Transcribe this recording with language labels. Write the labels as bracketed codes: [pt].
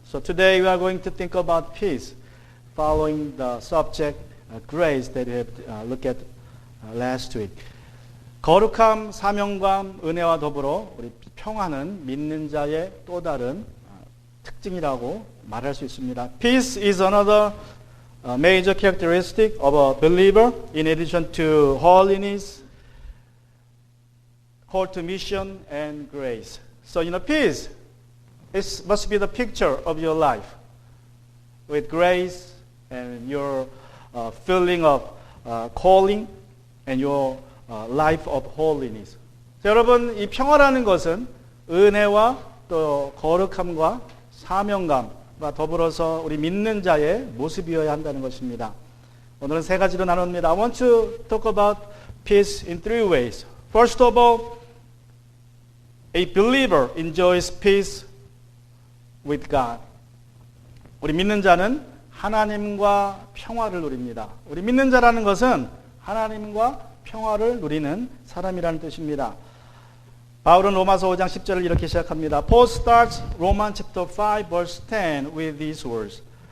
[en] So today we are going to think about peace, following the subject grace that we have looked at last week. [ko] 거룩함, 사명감, 은혜와 더불어 우리 평화는 믿는 자의 또 다른 특징이라고 말할 수 있습니다. [en] Peace is another major characteristic of a believer in addition to holiness, call to mission, and grace. So, peace must be the picture of your life with grace and your feeling of calling and your life of holiness. [ko] 자, 여러분, 이 평화라는 것은 은혜와 또 거룩함과 사명감과 더불어서 우리 믿는 자의 모습이어야 한다는 것입니다. 오늘은 세 가지로 나눕니다. [en] I want to talk about peace in three ways. First of all, a believer enjoys peace with God. [ko] 우리 믿는 자는 하나님과 평화를 누립니다. 우리 믿는 자라는 것은 하나님과 평화를 누리는 사람이라는 뜻입니다. 바울은 로마서 5장 10절을 이렇게 시작합니다. [en] Paul starts Romans chapter 5 verse 10 with these words.